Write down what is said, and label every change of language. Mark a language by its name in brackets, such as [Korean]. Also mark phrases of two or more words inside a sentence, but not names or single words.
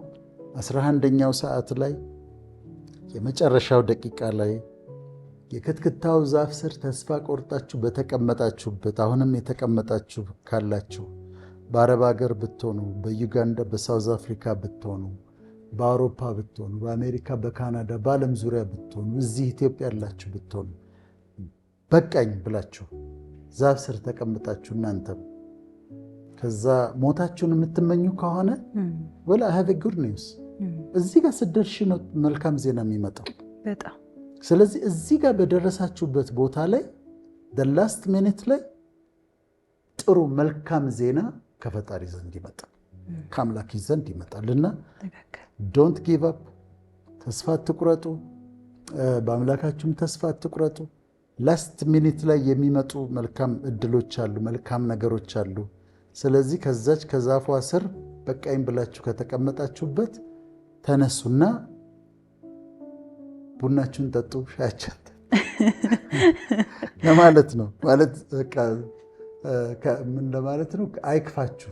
[Amharic] 11ኛው ሰዓት ላይ የመጨረሻው ደቂቃ ላይ የክትክታው ዛፍ ስር ተስፋ ቆርጣችሁ በተቀመጣችሁበት፣ አሁንም የተቀመጣችሁ ካላችሁ በአረብ ሀገር ብትሆኑ፣ በዩጋንዳ በሳውዝ አፍሪካ ብትሆኑ፣ በአውሮፓ ብትሆኑ፣ በአሜሪካ በካናዳ በዓለም ዙሪያ ብትሆኑ፣ እዚህ ኢትዮጵያ ያላችሁ ብትሆኑ በቃኝ ብላችሁ ዛፍ ስር ተቀምጣችሁ እናንተም ከዛ ሞታችሁን የምትመኙ ከሆነ ወላ [English] have a good news [Amharic] እዚህ ጋር ስትደርሺ ነው መልካም ዜና የሚመጣው። በጣም ስለዚህ እዚህ ጋር በደረሳችሁበት ቦታ ላይ [English] the last minute [Amharic] ላይ ጥሩ መልካም ዜና ከፈጣሪ ዘንድ ይመጣል፣ ከአምላክ ዘንድ ይመጣልና [English] don't give up፣ [Amharic] ተስፋ አትቁረጡ፣ በአምላካችሁም ተስፋ አትቁረጡ። [English] last minute [Amharic] ላይ የሚመጡ መልካም እድሎች አሉ፣ መልካም ነገሮች አሉ። ስለዚህ ከዛች ከዛፏ ስር በቃኝ ብላችሁ ከተቀመጣችሁበት ተነሱና ቡናችሁን ጠጡ፣ ሻያችሁን ለማለት ነው። ማለት በቃ ምን ለማለት ነው? አይክፋችሁ፣